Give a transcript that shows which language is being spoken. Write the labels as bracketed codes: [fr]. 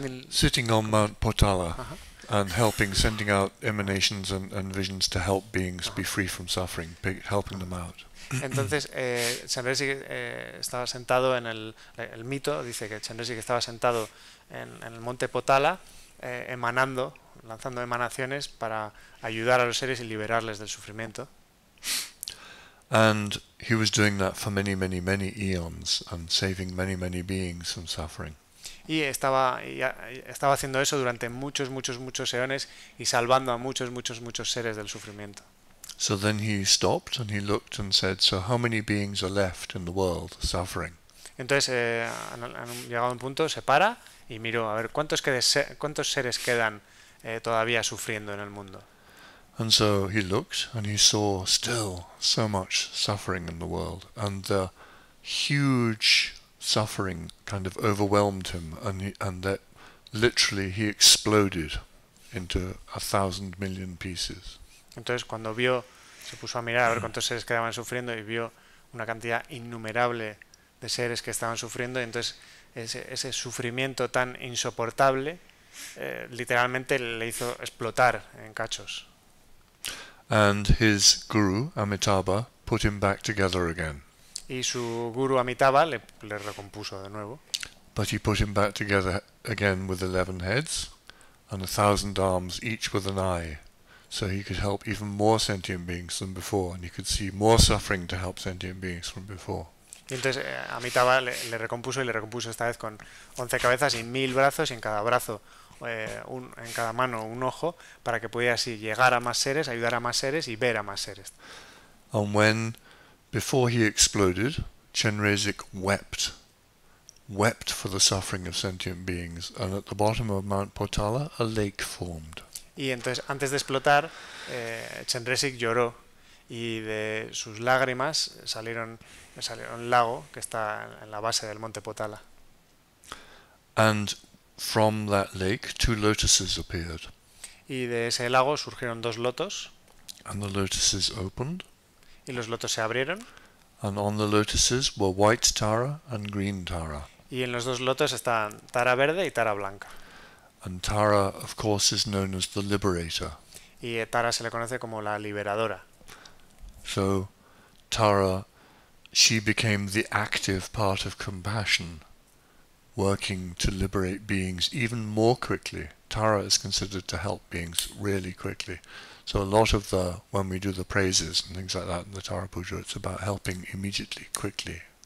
[en] sitting on Mount Potala and sending out emanations and visions to help beings be free from suffering, helping them out. [es] Entonces, Chenrezig estaba sentado en el mito dice que Chenrezig estaba sentado en el monte Potala, lanzando emanaciones para ayudar a los seres y liberarles del sufrimiento. [en] And he was doing that for many, many, many eons and saving many, many beings from suffering. [es] Y estaba haciendo eso durante muchos eones y salvando a muchos seres del sufrimiento. [en] So then he stopped and he looked and said, so how many beings are left in the world suffering? [es] Entonces, han llegado a un punto, se para y miró a ver cuántos seres quedan todavía sufriendo en el mundo. [en] And so he looked and he saw still so much suffering in the world, and the huge suffering kind of overwhelmed him, and that literally he exploded into 1,000 million pieces. [es] Entonces cuando vio, se puso a mirar a ver cuántos seres quedaban sufriendo y vio una cantidad innumerable de seres que estaban sufriendo, y entonces ese sufrimiento tan insoportable literalmente le hizo explotar en cachos. [en] And his guru, Amitabha, put him back together again. [es] Y su guru Amitabha le recompuso de nuevo. [en] But he put him back together again with 11 heads and 1,000 arms, each with an eye, so he could help even more sentient beings than before, and he could see more suffering to help sentient beings from before. [es] Y entonces Amitabha le recompuso, y le recompuso esta vez con 11 cabezas y 1000 brazos, y en cada brazo, en cada mano un ojo, para que pudiera así llegar a más seres, ayudar a más seres y ver a más seres. [en] And when, before he exploded, Chenrezig wept for the suffering of sentient beings, and at the bottom of Mount Potala a lake formed. [es] Y entonces, antes de explotar, Chenrezig lloró, y de sus lágrimas salió un lago que está en la base del monte Potala. [en] And from that lake 2 lotuses appeared. [es] Y de ese lago surgieron 2 lotos, [en] And the lotuses opened, [es] y los lotos se abrieron, [en] and on the lotuses were white Tara and green Tara. [es] y en los 2 lotos estaban Tara verde y Tara blanca. [en] And Tara, of course, is known as the liberator. [es] Y Tara se le conoce como la liberadora. [en] So Tara, she became the active part of compassion, working to liberate beings even more quickly. Tara is considered to help beings really quickly. So a lot of when we do the praises and things like that in the Tara Puja, it's about helping immediately, quickly.